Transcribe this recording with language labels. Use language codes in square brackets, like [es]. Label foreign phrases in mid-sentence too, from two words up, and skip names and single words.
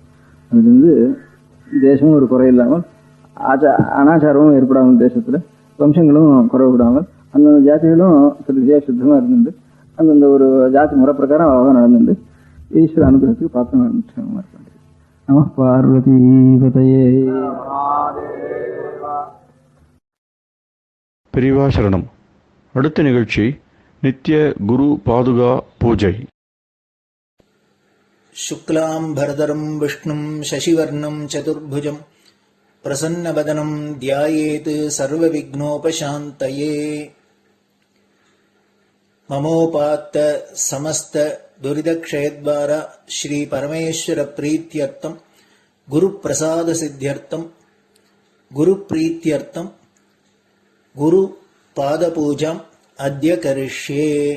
[ta] அதுலேருந்து தேசமும் ஒரு குறை இல்லாமல் அனாச்சாரமும் ஏற்படாமல், தேசத்துல வம்சங்களும் குறைவிடாமல், அந்தந்த ஜாதிகளும் சரியா சுத்தமா இருந்துட்டு அந்தந்த ஒரு ஜாதி முறை பிரகாரம் அழகாக நடந்துட்டு ஈஸ்வர அனுகிரகத்துக்கு பார்த்து நடந்துட்டு [sa] नमः पार्वतीपतये. [ta] பெரியவா சரணம். அடுத்த நிகழ்ச்சி நித்திய குரு பாதுகா பூஜை. [sa] शुक्लाम्बरधरं विष्णुं शशिवर्णं चतुर्भुजं प्रसन्नवदनं ध्यायेत् सर्वविघ्नोपशान्तये. ममोपात्त समस्त दुरितक्षयद्वारा श्री परमेश्वर प्रीत्यर्थं गुरुप्रसाद सिद्ध्यर्थं गुरुप्रीत्यर्थं गुरुपादपूजाम् अद्य करिष्ये.